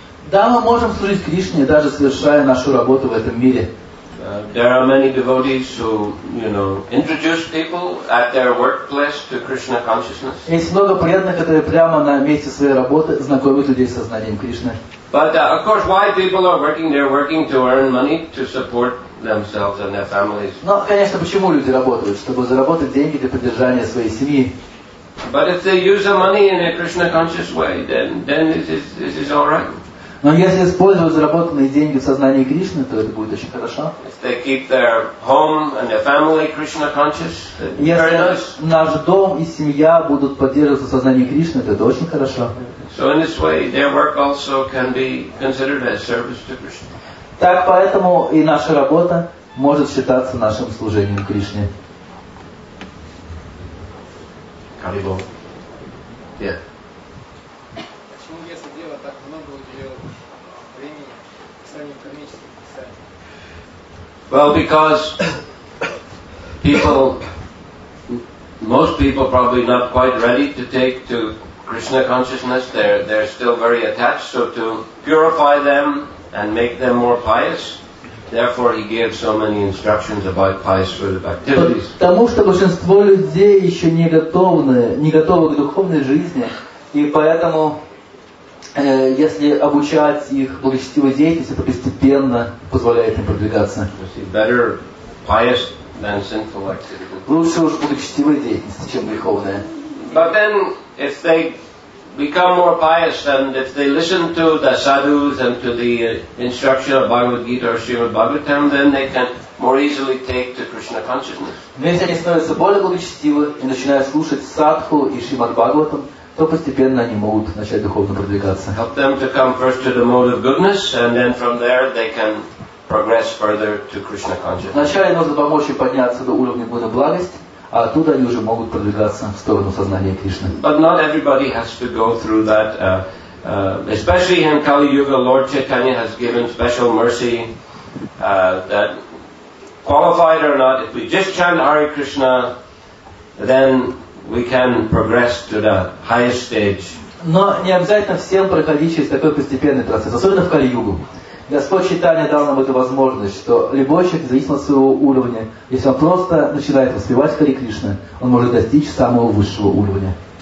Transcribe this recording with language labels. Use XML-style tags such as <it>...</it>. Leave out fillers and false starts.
<ru>Да, мы можем служить Кришне, даже совершая нашу работу в этом мире.</ru> <en>There are many devotees who, introduce people at their workplace to Krishna consciousness.</en> <ru>Есть много преданных, которые прямо на месте своей работы знакомят людей с сознанием Кришны.</ru> <en>But of course, why people are working? They're working to earn money to support themselves and their families.</en> <ru>Но, конечно, почему люди работают? Чтобы заработать деньги для поддержания своей семьи.</ru> <en>But if they use the money in a Krishna conscious way, then this is all right.</en> <ru>Но если использовать заработанные деньги в сознании Кришны, то это будет очень хорошо.</ru> <en>If they keep their home and their family Krishna conscious, very nice.</en> <ru>Если наш дом и семья будут поддерживаться в сознании Кришны, то это очень хорошо.</ru> <en>So in this way, their work also can be considered as service to Krishna.</en> <ru>Так, поэтому и наша работа может считаться нашим служением Кришне. Харибол.</ru> <en>Yeah.</en> <ru>Почему, если дело так много уделило времени писанию кармических писаний?</ru> <en>Well, because most people probably not quite ready to take to Krishna consciousness. They're still very attached. So to purify them and make them more pious, therefore he gave so many instructions about pious fruit activities.</en> <ru>Потому что большинство людей еще не готовы к духовной жизни, и поэтому, если обучать их благочестивой деятельности, это постепенно позволяет им продвигаться.</ru> <en>Better pious than sinful activity.</en> <ru>Лучше уж благочестивая деятельность, чем греховная.</ru> <en>But then, if they become more pious and if they listen to the sadhus and to the instruction of Bhagavad Gita or Srimad Bhagavatam, then they can more easily take to Krishna consciousness.</en> <ru>Но если они становятся более благочестивы и начинают слушать садху и Шримад Бхагаватам, то постепенно они могут начать духовно продвигаться.</ru> <en>Help them to come first to the mode of goodness, and then from there they can progress further to Krishna consciousness.</en> <ru>Вначале нужно помочь им подняться до уровня Гуна благость, а оттуда они уже могут продвигаться в сторону сознания Кришны.</ru> <en>But not everybody has to go through that. Especially in Kali Yuga, Lord Chaitanya has given special mercy that, qualified or not, if we just chant Hare Krishna, then we can progress to the highest stage.</en> <ru>Но не обязательно всем проходить через такой постепенный процесс, особенно в Кали-югу. Господь Чайтанья дал нам эту возможность, что любой человек, независимо от своего уровня, если он просто начинает воспевать Харе Кришна, он может достичь самого высшего уровня.</ru>